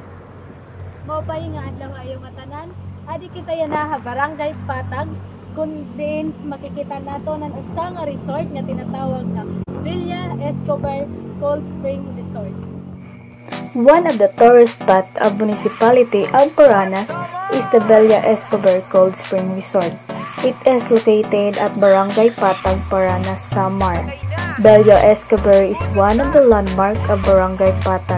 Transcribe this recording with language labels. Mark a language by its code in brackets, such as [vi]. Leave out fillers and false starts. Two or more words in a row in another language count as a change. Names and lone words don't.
[war] Maupay nga adlaw ayo nga tanan. Adi kita yanaha Barangay Patag kun din makikita nato nan usa nga resort nga tinatawag na Villa Escobar Cold Spring Resort. [en] One of the tourist spots of municipality of Paranas is the Villa Escobar Cold Spring Resort. It is located at Barangay Patag, Paranas, Samar. Villa Escobar is one of the landmarks of Barangay Patag.